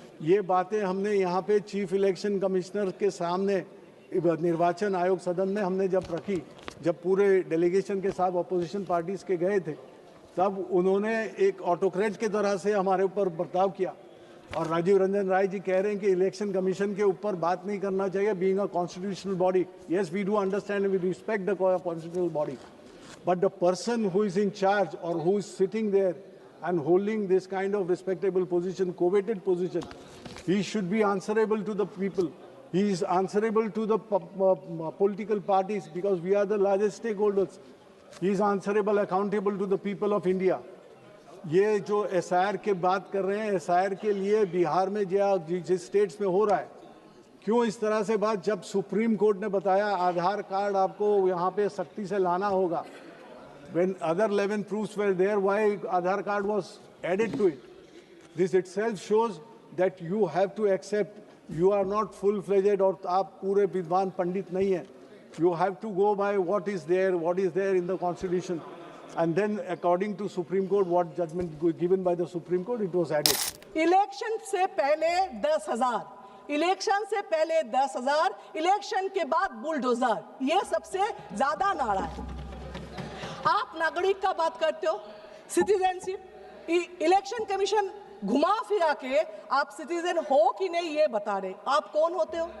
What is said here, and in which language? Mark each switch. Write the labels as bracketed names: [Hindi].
[Hindi] ये बातें हमने यहाँ पे चीफ इलेक्शन कमिश्नर के सामने निर्वाचन आयोग सदन में हमने जब रखी, जब पूरे डेलीगेशन के साथ अपोजिशन पार्टीज के गए थे, तब उन्होंने एक ऑटोक्रेट की तरह से हमारे ऊपर बर्ताव किया। और राजीव रंजन राय जी कह रहे हैं कि इलेक्शन कमीशन के ऊपर बात नहीं करना चाहिए, [English] Being a constitutional body. Yes, we do understand, we respect the constitutional body, but the person who is in charge or who is sitting there and holding this kind of respectable position, coveted position, he should be answerable to the people. He is answerable to the political parties because we are the largest stakeholders. He is answerable, accountable to the people of India. [Hindi] ये जो SIR के बात कर रहे हैं, SIR के लिए बिहार में जिस स्टेट्स में हो रहा है, क्यों इस तरह से बात? जब सुप्रीम कोर्ट ने बताया आधार कार्ड आपको यहाँ पे सख्ती से लाना होगा, [English] when other 11 proofs were there, why Aadhaar card was added to it? This itself shows that you have to accept you are not full-fledged [Hindi] और आप पूरे विद्वान पंडित नहीं हैं. [English] You have to go by what is there in the constitution, and then according to Supreme Court, what judgment given by the Supreme Court, it was added. [Hindi] Election से पहले 10,000, election से पहले 10,000, इलेक्शन के बाद बुलडोजर, ये सबसे ज्यादा नारा है। आप नागरिक का बात करते हो, सिटीजनशिप, इलेक्शन कमीशन घुमा फिरा के आप सिटीजन हो कि नहीं ये बता रहे। आप कौन होते हो?